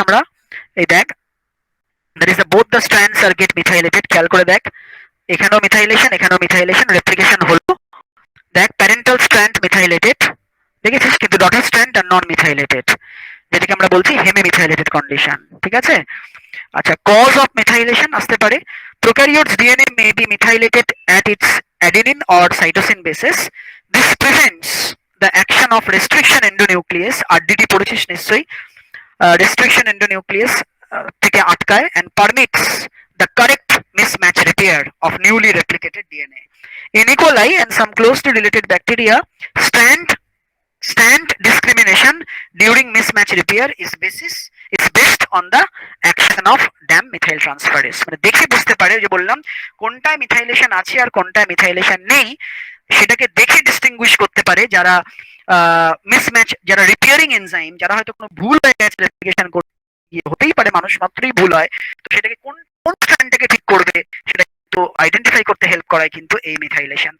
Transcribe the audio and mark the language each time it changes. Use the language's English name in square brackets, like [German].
[Bangla] আমরা এই দেখ, [English] that is both the strands are get methylated, [Bangla] খেয়াল করে দেখ, এখানেও মিথাইলেশন রেপ্লিকেশন হলো, দেখ প্যারেন্টাল স্ট্র্যান্ড মিথাইলেটেড দেখেছিস, কিন্তু ডটার স্ট্র্যান্ড আর নন মিথাইলেটেড, যেটাকে আমরা বলছি হেমিমিথাইলেটেড কন্ডিশন। ঠিক আছে, আচ্ছা [English] cause of methylation [Bangla] আসতে পারে, [English] Prokaryotes DNA may be methylated at its adenine or cytosine bases. This prevents the action of restriction endonuclease, [Bangla] RDD পড়েছিস নিশ্চয়ই, [English] restriction endonuclease [Bangla] থেকে আটকায় [English] and permits the correct mismatch repair of newly replicated DNA. In E. coli and some closely related bacteria, strand discrimination during mismatch repair is best on the action of dam methyl transferase, [Bangla] মানে দেখে বুঝতে পারে, যে বললাম কোনটায় methylation আছে আর কোনটায় methylation নেই, সেটাকে দেখে ডিস্টিংগুইশ করতে পারে যারা মিসম্যাচ, যারা রিপেয়ারিং এনজাইম, যারা হয়তো কোনো ভুল হয়ে গেছে রেপ্লিকেশন করতে গিয়ে, হতেই পারে মানুষ মাত্রই ভুল হয়, তো সেটাকে কোন কোন স্ট্র্যান্ডটাকে ঠিক করবে সেটা তো আইডেন্টিফাই করতে হেল্প করায় কিন্তু এই মিথাইলেশন।